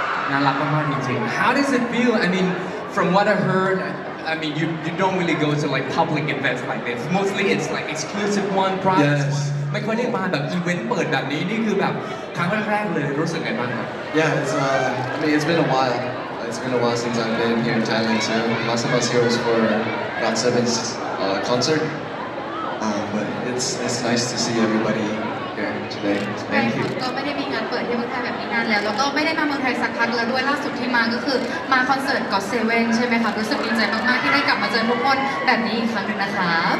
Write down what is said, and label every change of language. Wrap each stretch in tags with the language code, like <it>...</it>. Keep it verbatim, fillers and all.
<th>น่ารักมากๆจริงๆ</th> <en>How does it feel? I mean, from what I heard, I mean, you you don't really go to like public events like this. Mostly it's like exclusive one, private Yes. one.</en> <th>ไม่ค่อยได้มาแบบอีเวนต์เปิดแบบนี้นี่คือแบบครั้งแรกๆเลยรู้สึกไงบ้างครับ</th> <en>Yeah, it's, uh, I mean, it's been a while. It's been a while since I've been here in Thailand, so last time I was here was for Rod Seven's uh, concert. Um, but it's, it's nice to see everybody here today.</en> <th>ใช่</th> <en>Thank</en> <th>ค่ะ</th> <en>you.</en> <th>ก็ไม่ได้มีงานเปิดที่เมืองไทยแบบนี้นานแล้วแล้วก็ไม่ได้มาเมืองไทยสักพักแล้วด้วยล่าสุดที่มาก็คือมาคอนเสิร์ต God Seven ใช่ไหมคะรู้สึกดีใจมากๆที่ได้กลับมาเจอทุกคนแบบนี้อีกครั้งหนึ่งนะคะ</th>